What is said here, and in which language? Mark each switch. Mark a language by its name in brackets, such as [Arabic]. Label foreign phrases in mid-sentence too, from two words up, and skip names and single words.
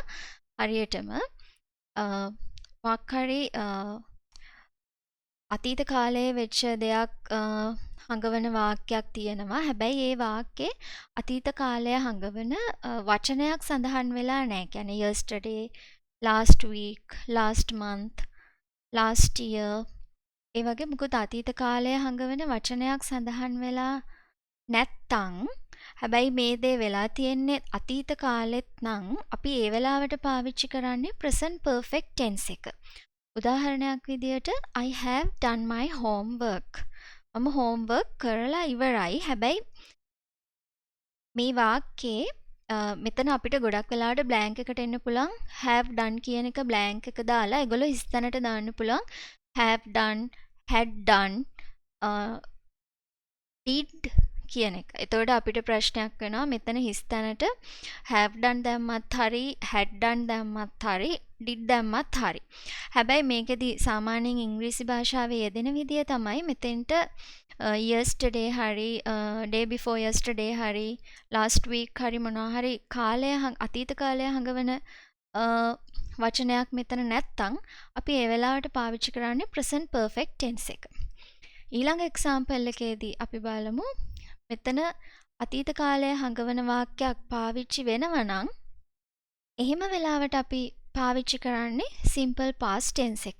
[Sinhala] හරියටම මොකක් හරි අතීත කාලයේ වෙච්ච දෙයක් හඟවන වාක්‍යයක් තියෙනවා. හැබැයි ඒ වාක්‍යේ අතීත කාලය හඟවන වචනයක් සඳහන් වෙලා නැහැ. කියන්නේ [English] yesterday, last week, last month, last year [Sinhala] ඒ වගේ මොකද අතීත කාලය හඟවන වචනයක් සඳහන් වෙලා නැත්තම් හැබැයි මේ දේ වෙලා තියෙන්නේ අතීත කාලෙත් නම් අපි ඒ වෙලාවට පාවිච්චි කරන්නේ [English] present perfect tense [Sinhala] එක. උදාහරණයක් විදියට [English] I have done my homework. [Sinhala] මම homework කරලා ඉවරයි. හැබැයි මේ වාක්‍යයේ මෙතන අපිට ගොඩක් වෙලාවට blank එකට එන්න පුළුවන් [English] have done [Sinhala] කියන එක blank එක දාලා ඒගොල්ලෝ ඉස්තැනට දාන්න පුළුවන් [English] have done, had done, did [Sinhala] කියන එක. එතකොට අපිට ප්‍රශ්නයක් වෙනවා මෙතන හිස්තැනට [English] have done [Sinhala] දැම්මත් හරි, [English] had done [Sinhala] දැම්මත් හරි, did දැම්මත් හරි. හැබැයි මේකෙදි සාමාන්‍යයෙන් ඉංග්‍රීසි භාෂාවේ යෙදෙන විදිය තමයි මෙතෙන්ට yesterday හරි, [English] day before yesterday [Sinhala] හරි, [English] last week [Sinhala] හරි මොනවා හරි කාලය අතීත කාලය හඟවන වචනයක් මෙතන නැත්තම් අපි ඒ වෙලාවට පාවිච්චි කරන්නේ [English] present perfect tense [Sinhala] එක. ඊළඟ example එකේදී අපි බලමු මෙතන අතීත කාලය හඟවන වාක්‍යයක් පාවිච්චි වෙනවා නම් එහෙම වෙලාවට අපි පාවිච්චි කරන්නේ [English] simple past tense [Sinhala] එක.